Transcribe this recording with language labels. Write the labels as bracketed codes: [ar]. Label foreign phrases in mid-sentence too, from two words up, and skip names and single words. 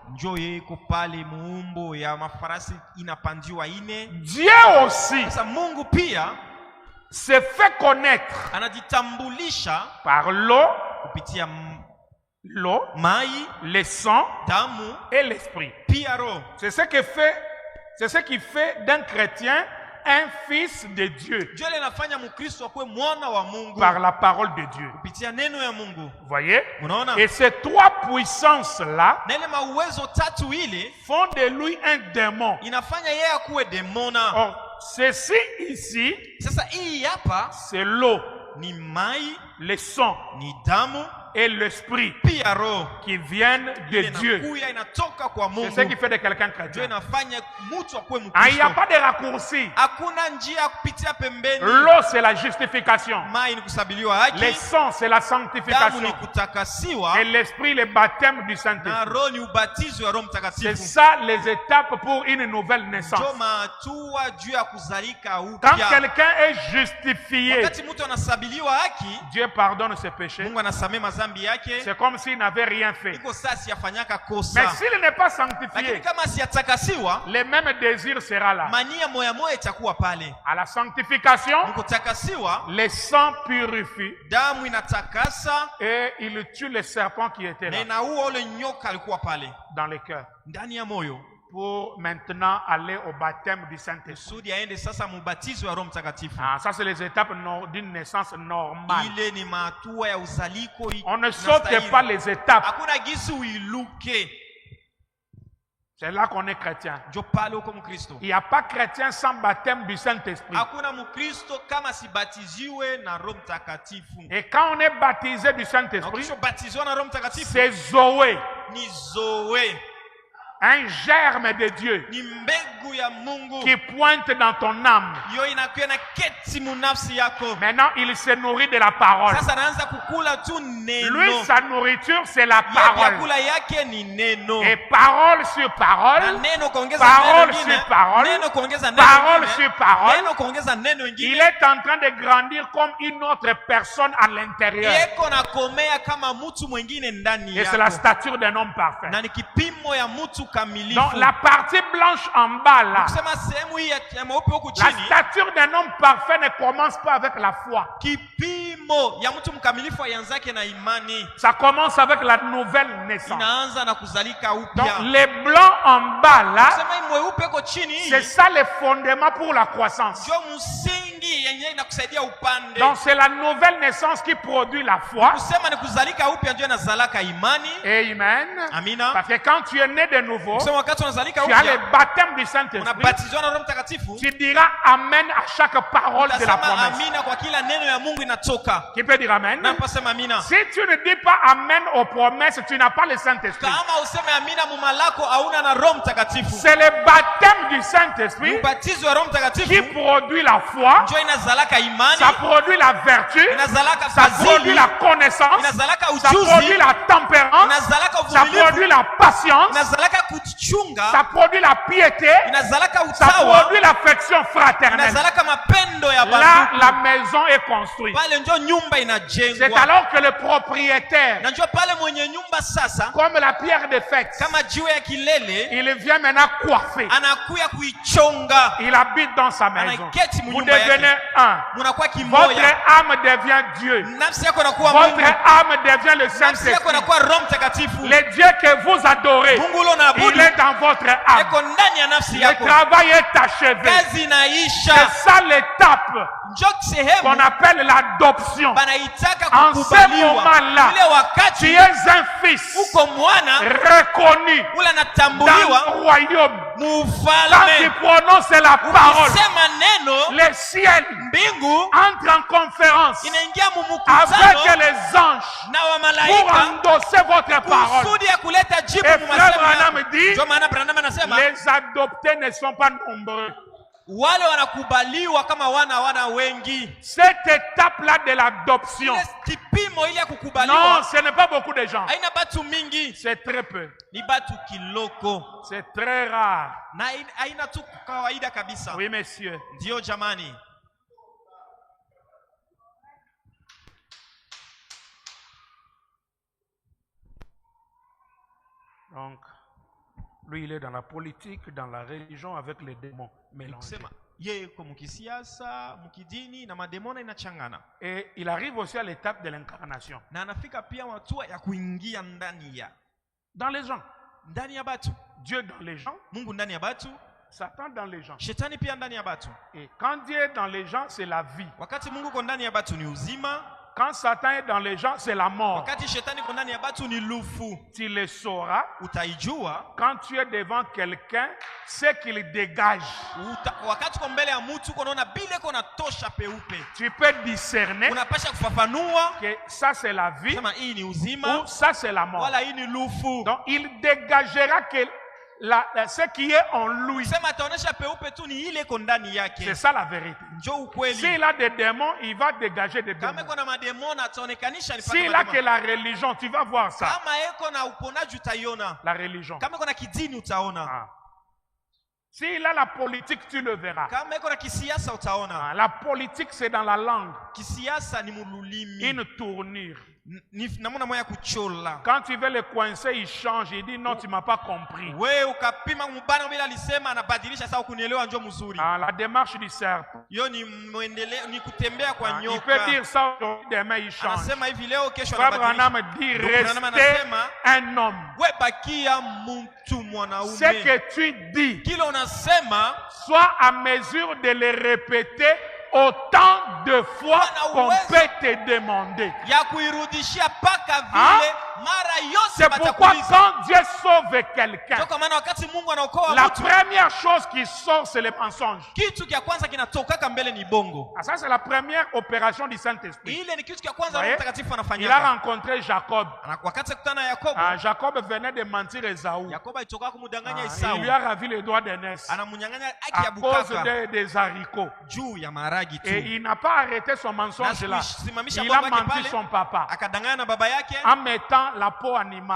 [sw] Njo yeko pale muumbo ya mafarasi inapandiwa ine. [fr] Dieu aussi [sw] Sasa Mungu pia [fr] se fait connaître [sw] anajitambulisha [fr] par l'eau, [sw] kupitia [fr] mai, le sang [sw] damu [fr] et l'esprit. [sw] Pia roho. [fr] C'est ce qui fait d'un chrétien un fils de Dieu. [sw] Dieu linafanya mkristo akwe mwana wa Mungu [fr] par la parole de Dieu. [sw] kupitia neno ya Mungu. [fr] Vous voyez? [sw] Unaona? [fr] Et ces 3 puissances-là [sw] Na ile mauwezo tatu ile [fr] font de lui un démon. [sw] inafanya yeye akuwe demona. [fr] Or, ceci ici, [sw] Sasa hii hapa [fr] c'est l'eau, [sw] ni mai, [fr] le sang [sw] ni damu [fr] et l'esprit [sw] pia roho [fr] qui viennent de Dieu. [sw] inakuya inatoka kwa [fr] C'est [sw] Mungu. [fr] ce qui fait de quelqu'un Dieu chrétien. [sw] inafanya mtu akuwe [fr] Ah, il n'y a [sw] mkristo. [fr] pas de raccourci. [sw] Hakuna njia ya kupitia pembeni. [fr] L'eau, c'est la justification. [sw] Mai ni kusabiliwa haki. [fr] Le sang, c'est la [sw] Damu ni [fr] sanctification. [sw] kutakasiwa. [fr] Et l'esprit, le baptême du [sw] Na [fr] Saint-Esprit. [sw] roho ni ubatizo wa Roho [fr] C'est [sw] Mtakatifu. [fr] ça les étapes pour une nouvelle naissance. [sw] Ndio mahatua juu ya kuzalika [fr] Quand [sw] upya. [fr] quelqu'un est justifié, [sw] Wakati mtu anasabiliwa haki, [fr] Dieu pardonne ses péchés. [sw] Mungu anasamehe madhambi yake. [fr] C'est comme s'il n'avait rien fait. [sw] Iko saa siyafanyaka kosa. [fr] Mais s'il n'est pas [sw] Lakini [fr] sanctifié, [sw] kama siyatakasiwa, [fr] le même désir sera là. [sw] mania moya moya itakuwa pale. [fr] À la sanctification, [sw] Mkutakasiwa, [fr] le sang purifie [sw] damu inatakasa [fr] et il tue le serpent qui était [sw] na [fr] là [sw] inaua ule nyoka alikuwa pale [fr] dans le cœur [sw] ndani ya moyo, [fr] pour maintenant aller au baptême du Saint-Esprit. [sw] kusudi aende sasa mubatizo wa Roho Mtakatifu. [fr] Ah, ça, c'est les étapes d'une naissance normale. [sw] Ile ni mahatua ya uzaliko. [fr] On ne saute pas les étapes. [sw] Hakuna gisi uiluke. [fr] C'est là qu'on est chrétien. [sw] Njo pale uko Mkristo. [fr] Il n'y a pas chrétien sans baptême du Saint-Esprit. [sw] Hakuna Mkristo kama sibatiziwe na Roho Mtakatifu. [fr] Et quand on est baptisé du [sw] Na [fr] Saint-Esprit, [sw] ukishabatizwa na Roho Mtakatifu [fr] c'est Zoé, [sw] ni zoe, [fr] un germe de Dieu [sw] ni mbegu ya Mungu [fr] qui pointe dans ton âme. [sw] yo inakuwa na keti munafsi yako. [fr] Maintenant, il se nourrit de la parole. [sw] Sasa anaanza kukula tu neno. [fr] Lui, sa nourriture, c'est la [sw] Ye [fr] parole. [sw] vyakula yake ni neno. [fr] Et parole sur [sw] Na [fr] parole, [sw] neno kuongeza [fr] parole [sw] neno ingine, [fr] sur parole, [sw] neno kuongeza neno [fr] parole [sw] ingine, [fr] sur parole, [sw] neno kuongeza neno [fr] il [sw] ingine. [fr] est en train de grandir comme une autre personne à l'intérieur. [sw] Yeko na komea kama mtu mwingine ndani [fr] Et c'est la [sw] yako. [fr] stature d'un homme parfait. [sw] Na ni kipimo ya mtu kamilifu. [fr] Donc, la partie blanche en bas, là, [sw] Kusema sehemu hii ya mweupe huku [fr] la [sw] chini, [fr] stature d'un homme parfait ne commence pas avec la foi. [sw] kipimo ya mtu mkamilifu aianzake na imani. [fr] Ça commence avec la nouvelle naissance. [sw] Inaanza na kuzalika [fr] Donc, [sw] upya. [fr] les blancs en bas, là, [sw] Kusema hii mweupe huko chini hii, [fr] c'est ça le fondement pour la croissance. [sw] ndio msingi yenye inakusaidia upande. [fr] Donc, c'est la nouvelle naissance qui produit la foi. Kusema ni kuzalika upya ndio inazalaka imani. Amen. [sw] Amina. [fr] Parce que quand tu es né de nouveau, [sw] Kusema wakati unazalika [fr] tu as le [sw] upya, [fr] baptême du Saint-Esprit. [sw] unabatizwa na Roho Mtakatifu, [fr] Tu diras Amen à chaque parole de la [sw] utasema [fr] promesse. [sw] amina kwa kila neno ya Mungu inatoka. [fr] Qui peut dire Amen? [sw] Na pasema amina. [fr] Si tu ne dis pas Amen aux promesses, tu n'as pas le Saint-Esprit. [sw] Kama useme amina mumalako hauna na Roho Mtakatifu. [fr] C'est le baptême du Saint-Esprit [sw] Ubatizo wa Roho [fr] qui [sw] Mtakatifu [fr] produit la foi [sw] ndio inazalaka imani, [fr] ça produit la vertu, [sw] inazalaka [fr] ça produit [sw] fadhili, [fr] la connaissance, [sw] inazalaka [fr] ça produit [sw] ujuzi, [fr] la tempérance, [sw] inazalaka [fr] ça [sw] uvumilivu, [fr] produit la patience, [sw] inazalaka kuchunga, [fr] ça produit la piété, [sw] inazalaka [fr] ça [sw] utawa, [fr] produit l'affection fraternelle. [sw] inazalaka mapendo ya [fr] Là, [sw] bandugu. [fr] la maison est construite. [sw] Pale ndio nyumba [fr] C'est [sw] inajengwa. [fr] alors que le propriétaire, [sw] Na njoo pale mwenye nyumba sasa, [fr] comme la pierre de fête, [sw] kama jiwe ya kilele, [fr] il vient maintenant coiffer. [sw] anakuya kuichonga, [fr] Il habite dans sa maison. [sw] anaiketi [fr] Vous [sw] munyumba [fr] devenez [sw] yake, [fr] un. [sw] munakuwa [fr] Votre [sw] kimoya, [fr] âme devient Dieu. [sw] nafsi yako inakuwa [fr] Votre [sw] Mungu, [fr] âme devient le [sw] nafsi yako [fr] Saint-Esprit. [sw] inakuwa Roho Mtakatifu. [fr] Le Dieu que vous adorez, [sw] Mungu ule [fr] il [sw] unaabudu [fr] est dans votre âme. [sw] eko ndani ya nafsi [fr] Le [sw] yako. [fr] travail est achevé. [sw] Kazi inaisha. [fr] C'est ça l'étape [sw] Njoo [fr] qu'on [sw] sehemu [fr] appelle l'adoption. [sw] banaitaka [fr] En ce [sw] kukubaliwa. [fr] moment-là, [sw] Ile [fr] tu [sw] wakati [fr] es un fils [sw] uko mwana [fr] reconnu [sw] ule [fr] dans [sw] anatambuliwa [fr] le royaume. Quand tu [sw] mufalme, [fr] prononces la parole, [sw] ukisema neno, [fr] le ciel [sw] mbingu [fr] entre en conférence [sw] inaingia [fr] avec [sw] mumukutano [fr] les anges [sw] na [fr] pour [sw] wamalaika [fr] endosser votre parole. [sw] kusudi ya kuleta jibu [fr] Et frère mumasemo Branham [sw] yako. [fr] dit, [sw] Ndio maana Branham anasema [fr] les adoptés ne sont pas nombreux. [sw] wale wanakubaliwa kama wana wengi. [fr] Cette étape-là de l'adoption, [sw] Ile kipimo ile ya [fr] non, [sw] kukubaliwa [fr] ce n'est pas beaucoup de gens. [sw] haina batu mingi, [fr] C'est très peu. [sw] ni batu kiloko [fr] C'est très rare. [sw] na haina tu kawaida kabisa. [fr] Oui, messieurs. [sw] Ndio jamani, [fr] Donc, lui, il est dans la politique, dans la religion, avec les démons mélangés. [sw] kusema yeye yuko mukisiasa, mukidini na mademona inachangana, [fr] Et il arrive aussi à l'étape de l'incarnation. [sw] na anafika pia hatua ya kuingia [fr] Dans les gens. [sw] ndani ya batu, [fr] Dieu dans les gens, [sw] Mungu ndani ya batu, [fr] Satan dans les gens. [sw] shetani pia ndani ya batu. [fr] Et quand Dieu est dans les gens, c'est la vie. [sw] Wakati Mungu ko ndani ya batu ni uzima, [fr] Quand Satan est dans les gens, c'est la mort. [sw] wakati shetani ko ndani ya batu ni lufu. [fr] Tu le sauras [sw] Utaijua [fr] quand tu es devant quelqu'un, ce qu'il dégage. [sw] wakati ko mbele ya mtu konaona bile kona tosha peupe, [fr] Tu peux discerner [sw] unapasha kufafanua [fr] que ça c'est la vie [sw] sema hii ni uzima [fr] ou ça c'est la mort. [sw] wala hii ni lufu. [fr] Donc il dégagera que ce qui est en lui. [sw] Sema ataonesha peupe tu ni ile iko ndani [fr] C'est [sw] yake. [fr] ça la vérité. [sw] Njoo ukweli. [fr] S'il a des démons, il va dégager des [sw] Kama [fr] démons. [sw] iko na mademona ataonekanisha ni [fr] S'il a que la religion, tu vas voir ça. [sw] kama iko na uponaji utaiona, [fr] La religion. [sw] kama iko na kidini utaona, Ah. [fr] S'il a la politique, tu le verras. [sw] kama iko na kisiasa utaona. [fr] Ah, la politique, c'est dans la langue. [sw] Kisiasa ni mululimi, [fr] Une tournure. [sw] ni namuna moya kuchola. [fr] Quand tu veux le coincer, il change. Il dit non, tu m'as pas compris. [sw] We ukapima mbana bila alisema anabadilisha sasa kunielewa njoo mzuri. [fr] Ah, la démarche du serpent. [sw] Hiyo ni muendeleo, ni kutembea kwa [fr] Ah, il [sw] nyoka. [fr] peut dire ça aujourd'hui, demain il change. [sw] Anasema hivi leo, kesho [fr] Frère [sw] anabadilisha. [fr] Branham dit [sw] Ndugu Branham [fr] rester [sw] anasema [fr] un homme. [sw] we bakia mtu [fr] Ce [sw] mwanaume, [fr] que tu dis, [sw] kile unasema [fr] sois à mesure de le répéter autant de fois qu'on peut te demander. [sw] ya kuirudishia paka Ah? vile mara yose [fr] C'est pourquoi [sw] batakuuliza. [fr] quand Dieu sauve quelqu'un, [sw] Ndio kwa maana wakati Mungu anaokoa [fr] la [sw] mtu, [fr] première chose qui sort, c'est le mensonge. [sw] kitu kia kwanza kinatokaka mbele ni bongo. [fr] Ah, ça, c'est la première opération du Saint-Esprit. [sw] Ile ni kitu kia kwanza [fr] Voyez? [sw] Roho Mtakatifu [fr] Il a [sw] anafanyaka. [fr] rencontré Jacob. [sw] Wakati akutana na Yakobo, [fr] Ah, Jacob venait de mentir Esaü. [sw] Yakobo alitoka kumdanganya Ah, Esau, [fr] il lui a ravi les doigts d'aînesse [sw] anamunyang'anya haki [fr] à [sw] ya [fr] cause [sw] bukaka [fr] des haricots. [sw] juu ya maharagi [fr] Et [sw] tu, [fr] il n'a pas arrêté son mensonge là. [sw] simamisha [fr] Il a [sw] bongo yake [fr] menti [sw] pale, [fr] son papa [sw] akadanganya na baba yake, [fr] en mettant la peau animale.